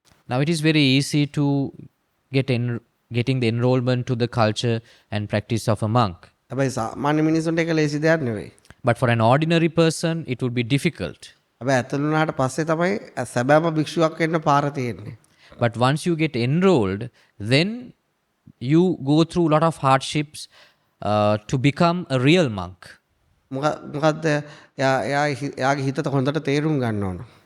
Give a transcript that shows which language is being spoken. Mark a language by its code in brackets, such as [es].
[en] Now it is very easy to getting the enrollment to the culture and practice of a monk. [si] හැබැයි සාමාන්‍ය මිනිසුන්ට ඒක ලේසි දෙයක් නෙවෙයි. [en] But for an ordinary person, it would be difficult. [si] හැබැයි ඇතුල් වුණාට පස්සේ තමයි සැබෑම භික්ෂුවක් වෙන්න පාර තියෙන්නේ. [en] But once you get enrolled, then you go through a lot of hardships to become a real monk. [si] මොකද්ද එයාගේ හිතට හොඳට තේරුම් ගන්න ඕන.